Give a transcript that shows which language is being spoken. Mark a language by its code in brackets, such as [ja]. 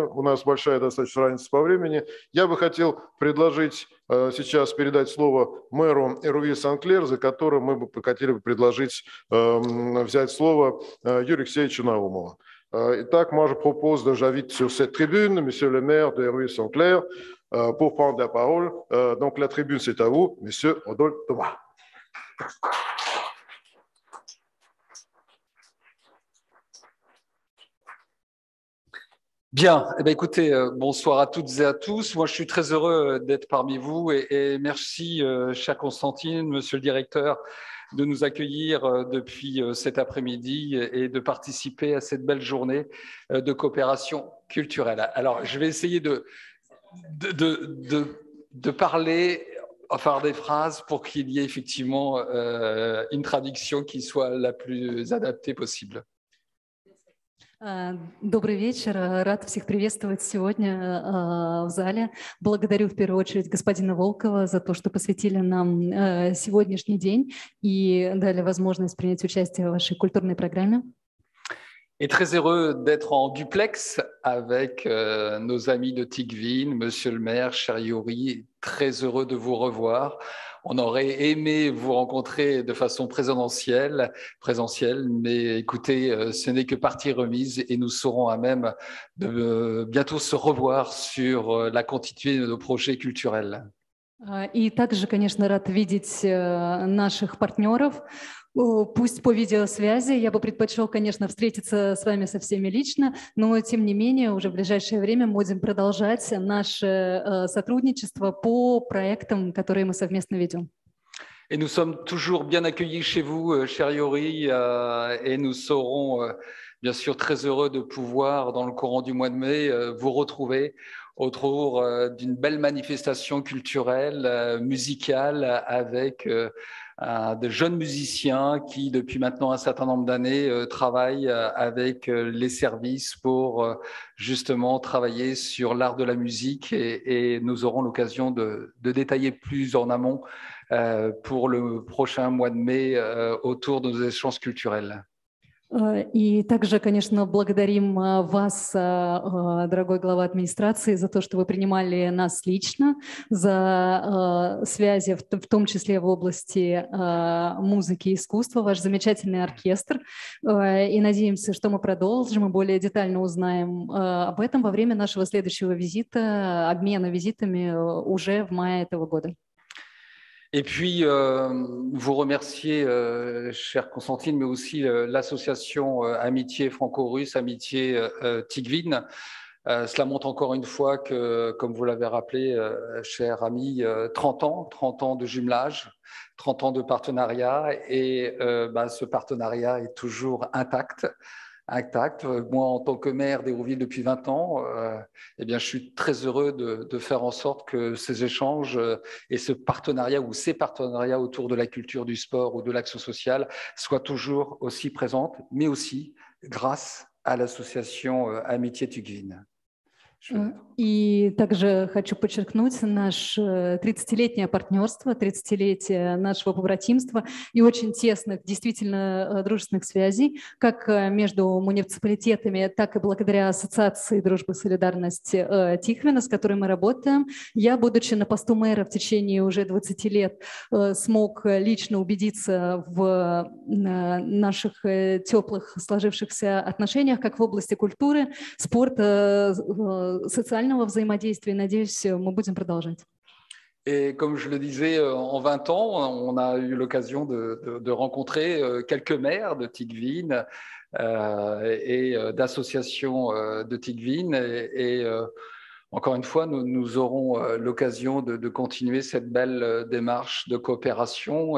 [ru] У нас большая достаточно разница по времени. Я бы хотел предложить сейчас передать слово мэру Hérouville-Saint-Clair, за которым мы бы хотели бы предложить взять слово Юрию Алексеевичу Наумову. [fr] Итак, moi je propose de j'invite sur cette tribune monsieur le maire de Hérouville-Saint-Clair pour prendre la parole. Donc la tribune c'est à vous, monsieur Rodolphe Thomas. Bien, eh bien, écoutez, bonsoir à toutes et à tous. Moi, je suis très heureux d'être parmi vous et merci, cher Constantine, monsieur le directeur, de nous accueillir depuis cet après-midi et de participer à cette belle journée de coopération culturelle. Alors, je vais essayer de parler, enfin des phrases pour qu'il y ait effectivement une traduction qui soit la plus adaptée possible. [ru] Добрый вечер. Рад всех приветствовать сегодня в зале. Благодарю в первую очередь господина Волкова за то, что посвятили нам сегодняшний день и дали возможность принять участие в вашей культурной программе. [fr] Et très heureux d'être en duplex avec nos amis de Tigvin, Monsieur le maire, cher Yori, très heureux de vous revoir. On aurait aimé vous rencontrer de façon présentielle, mais écoutez, ce n'est que partie remise et nous serons à même de bientôt se revoir sur la continuité de nos projets culturels. [ru] И также, конечно, рад видеть наших партнеров. Пусть по видеосвязи, я бы предпочел, конечно, встретиться с вами со всеми лично, но, тем не менее, уже в ближайшее время мы будем продолжать наше сотрудничество по проектам, которые мы совместно ведем. [fr] Et nous sommes toujours bien accueillis chez vous, cher Yori, et nous serons bien sûr très heureux de pouvoir, dans le courant du mois de mai, vous retrouver autour d'une belle manifestation culturelle, musicale, avec de jeunes musiciens qui, depuis maintenant un certain nombre d'années, travaillent avec les services pour justement travailler sur l'art de la musique et nous aurons l'occasion de détailler plus en amont pour le prochain mois de mai autour de nos échanges culturels. [ru] И также, конечно, благодарим вас, дорогой глава администрации, за то, что вы принимали нас лично, за связи, в том числе в области музыки и искусства, ваш замечательный оркестр. И надеемся, что мы продолжим и более детально узнаем об этом во время нашего следующего визита, обмена визитами уже в мае этого года. [fr] Et puis, vous remercier, chère Constantine, mais aussi l'association Amitié Franco-Russe, Amitié Tigvin. Cela montre encore une fois que, comme vous l'avez rappelé, cher ami, 30 ans de jumelage, 30 ans de partenariat, et ce partenariat est toujours intact. Moi, en tant que maire d'Hérouville depuis 20 ans, je suis très heureux de faire en sorte que ces échanges et ce partenariat ou ces partenariats autour de la culture, du sport ou de l'action sociale soient toujours aussi présentes, mais aussi grâce à l'association Amitié Tigvin. [ru] И также хочу подчеркнуть наше 30-летнее партнерство, 30-летие нашего побратимства и очень тесных, действительно дружественных связей, как между муниципалитетами, так и благодаря Ассоциации дружбы и солидарности Тихвина, с которой мы работаем. Я, будучи на посту мэра в течение уже 20 лет, смог лично убедиться в наших теплых сложившихся отношениях, как в области культуры, спорта, социального взаимодействия. Надеюсь, мы будем продолжать. [fr] Et comme je le disais, en 20 ans, on a eu l'occasion de rencontrer quelques maires de Tigvin et d'associations de Tigvin. Et encore une fois, nous aurons l'occasion de continuer cette belle démarche de coopération.